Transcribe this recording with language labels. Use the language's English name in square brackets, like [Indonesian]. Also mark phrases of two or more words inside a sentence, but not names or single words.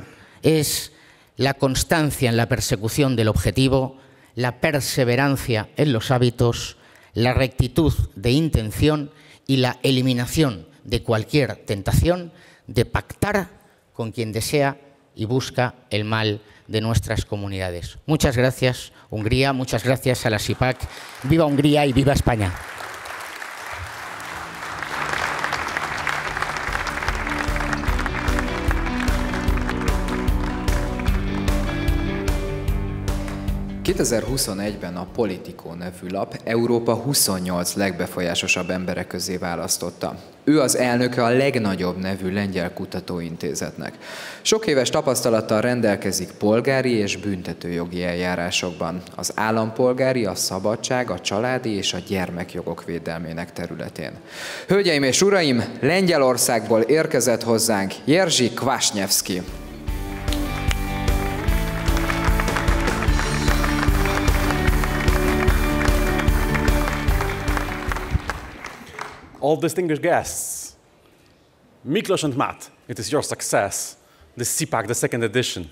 [Spanish] Es la constancia en la persecución del objetivo, la perseverancia en los hábitos, la rectitud de intención y la eliminación de cualquier tentación de pactar con quien desea y busca el mal de nuestras comunidades. Muchas gracias, Hungría, muchas gracias a la CPAC. ¡Viva Hungría y viva España! [Hungarian] ...2021-ben a Politico nevű lap Európa 28 legbefolyásosabb embere közé választotta. Ő az elnöke a legnagyobb nevű lengyel kutatóintézetnek. Sok éves tapasztalattal rendelkezik polgári és büntetőjogi eljárásokban, az állampolgári, a szabadság, a családi és a gyermekjogok védelmének területén. Hölgyeim és uraim, Lengyelországból érkezett hozzánk Jerzy Kwasniewski. [English] All distinguished guests, Miklos and Matt, it is your success, the CPAC, the second edition.